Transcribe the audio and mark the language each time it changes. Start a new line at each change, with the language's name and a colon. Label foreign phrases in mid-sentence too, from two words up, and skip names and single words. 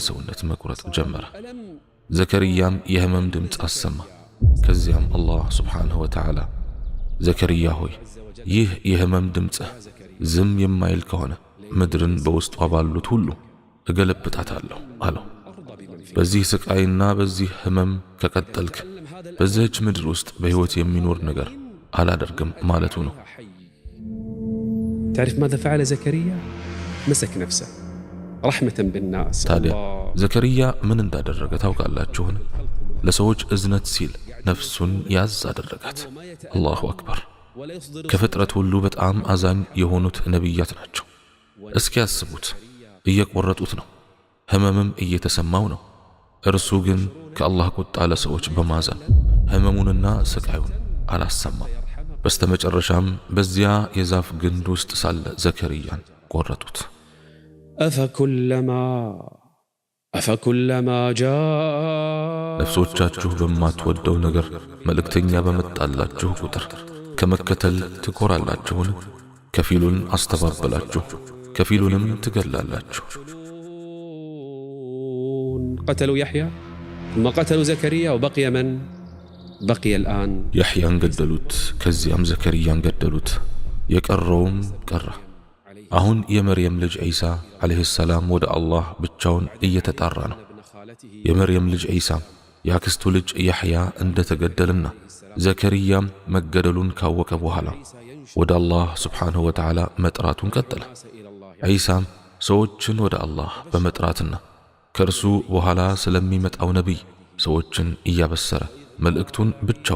Amharic: ሰውነት መቁረጥ ጀመረ። ዘከርያም የህመም ድምፅ አሰማ። ከዚያም አላህ
Arabic: سبحانه وتعالى
Amharic: ዘከርያ ሆይ ይህ የህመም ድምፅህ ዝም የማይል ከሆነ ምድርን በውስጧ ባሉት ሁሉ እገለብጣታለሁ አለው። በዚህ ስቃይና በዚህ ህመም ከቀጠልክ በዚህች ምድር ውስጥ በሕይወት የሚኖር ነገር አላደርግም ማለቱ ነው።
Arabic: تعرف ماذا فعل زكريا؟ مسك نفسه رحمة بالناس.
Amharic: ታዲያ ዘከርያ ምን እንዳደረገ ታውቃላችሁን? ለሰዎች እዝነት ሲል ነፍሱን ያዝ አደረጋት።
Arabic: الله أكبر።
Amharic: ከፍጥረት ሁሉ በጣም አዛኝ የሆኑት ነቢያት ናቸው። እስኪ ያስቡት፣ እየቆረጡት ነው፣ ህመምም እየተሰማው ነው። እርሱ ግን ከአላህ ቁጣ ለሰዎች በማዘን ህመሙንና ስቃዩን አላሰማም። በስተመጨረሻም በዚያ የዛፍ ግንድ ውስጥ ሳለ ዘከርያን ቆረጡት።
Arabic: أفكلما جاء
Amharic: ነፍሶቻችሁ በማትወደው ነገር መልእክተኛ በመጣላችሁ ቁጥር ከመከተል ትኮራላችሁን? ከፊሉን አስተባበላችሁ፣ ከፊሉንም ትገላላችሁ።
Arabic: قتلوا يحيى ثم قتلوا زكريا وبقي من بقي الآن
Amharic: ያሕያን ገደሉት፣ ከዚያም ዘከርያን ገደሉት፣ የቀረውም ቀረ። አሁን የመርየም ልጅ ዒሳ ዓለይሂ ሰላም ወደ አላህ ብቻውን እየተጣራ ነው። የመርየም ልጅ ዒሳም የአክስቱ ልጅ ያሕያ እንደተገደልና ዘከርያም መገደሉን ካወቀ በኋላ ወደ አላህ
Arabic: سبحانه وتعالى
Amharic: መጥራቱን ቀጠለ። ዒሳም ሰዎችን ወደ አላህ በመጥራትና ከእርሱ በኋላ ስለሚመጣው ነቢይ ሰዎችን እያበሰረ መልእክቱን ብቻውን